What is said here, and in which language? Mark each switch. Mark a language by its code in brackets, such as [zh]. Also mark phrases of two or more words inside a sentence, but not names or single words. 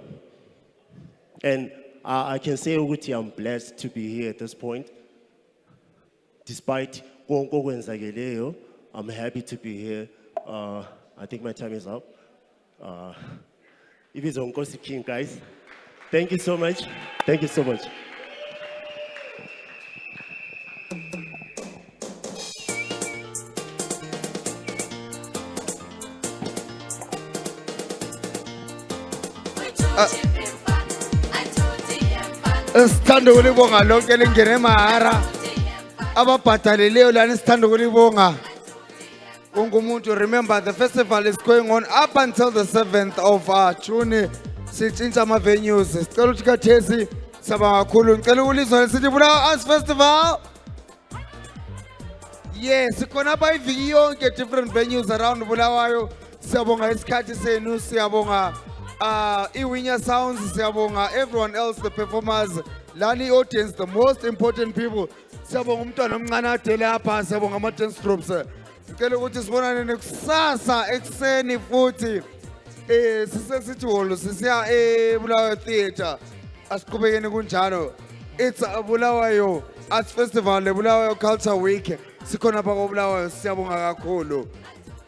[en] And I can say, Uguti, I'm blessed to be here at this point. Despite I'm happy to be here. I think my time is up. If it's on Nkosi King, guys, thank you so much. Thank you so much. [nd] Sithanda ukulibonga lonke lingene emahara ababhadalileyo lana sithanda ukulibonga wonke umuntu. [en] Remember, the festival is going on up until the 7th of June. [nd] Sitshintsha ama-venues. Sicela ukuthi khathesi siyabonga kakhulu. Ngicela ukulizwa lesithi Bulawayo Arts Festival. Yes, sikhona apha iviki yonke [en] different venues around [nd] Bulawayo. Siyabonga isikhathi senu, siyabonga Iwinya Sounds, siyabonga [en] everyone else, the performers, [nd] lani audience, [en] the most important people. [nd] Siyabonga umntwana omncane adele apha, siyabonga ama-dance groups. Ngicela ukuthi sibonane nekusasa ekuseni futhi sisesithi holo sisiya eBulawayo Theatre. Asiqhubekeni kunjalo. [en] It's Bulawayo Arts Festival, Bulawayo Culture Week. [nd] Sikhona apha koBulawayo, siyabonga kakhulu.